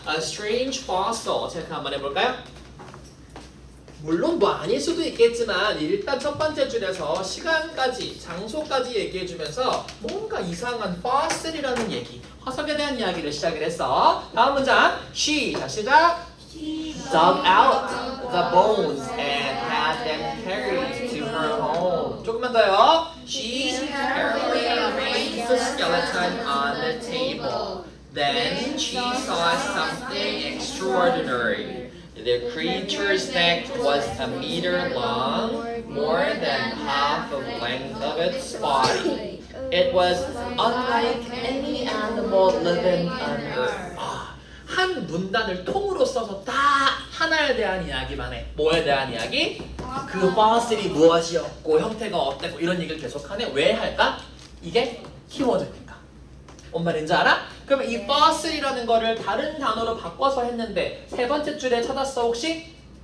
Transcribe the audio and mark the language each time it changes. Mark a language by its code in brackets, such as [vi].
[ko] A strange fossil 체크 한번 해볼까요? 물론 뭐 아닐 수도 있겠지만 일단 첫 번째 줄에서 시간까지 장소까지 얘기해주면서 뭔가 이상한 fossil이라는 얘기, 화석에 대한 이야기를 시작을 했어. 다음 문장 자 시작. [en] Dug out the bones and had them carried to her home. [ko] 조금만 더요. [en] She carefully arranged the skeleton on the table. Then she saw something extraordinary. The creature's neck was a meter long, more than half the length of its body. It was unlike any animal living on earth. [ko] 한 문단을 통으로 써서 다 하나에 대한 이야기만 해. 뭐에 대한 이야기? 그 fossil이 무엇이었고 형태가 어땠고 이런 얘기를 계속하네. 왜 할까? 이게 키워드니까. 뭔 말인지 알아? 그러면 이 fossil이라는 거를 다른 단어로 바꿔서 했는데 세 번째 줄에 찾았어 혹시?